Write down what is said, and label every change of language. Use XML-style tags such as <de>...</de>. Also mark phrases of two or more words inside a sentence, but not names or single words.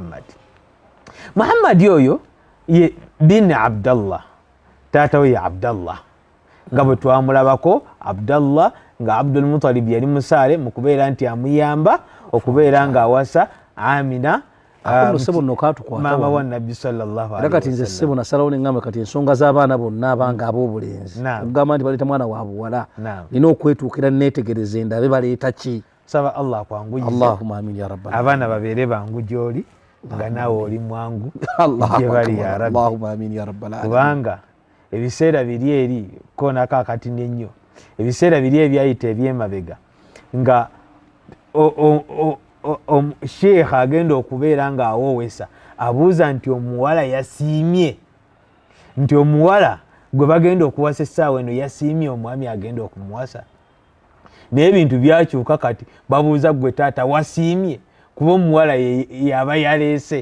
<lg>muhammad oyo ye bin abdallah taata we ye abdallah nga bwe twamulabako abdallah nga abdulmutalib yali musaale mu kubeera nti amuyamba okubeera ng'awasa amina maama wa nabbi</lg> <ar>صلى الله عليه</ar> <lg>kati nze ssebo nasalawo neŋŋamba kati ensonga z'abaana bonna abanga ab'obulenzi okugamba nti baleeta mwana wa buwala nina okwetuukira neetegereza ndabe baleeta ki saba allah akwanguyize</lg> <ar>اللهم آمين يا رب</ar> <lg>abaana babeere bangu gy'oli nga naawe oli mwangu gye bali</lg> <ar>يا ربي اللهم آمين يا رب العالمين</ar> <lg>kubanga ebiseera biri eri koonako akatini ennyo ebiseera biri ebyayita ebyemabega nga sheekha agenda okubeera ng'awoowesa abuuza nti omuwala yasiimye nti omuwala gwe bagenda okuwasa essaawa eno yasiimye omwami agenda okumuwasa naye ebintu byakyuka kati babuuza gwe taata wasiimye kuba omuwala yaba yaleese</lg>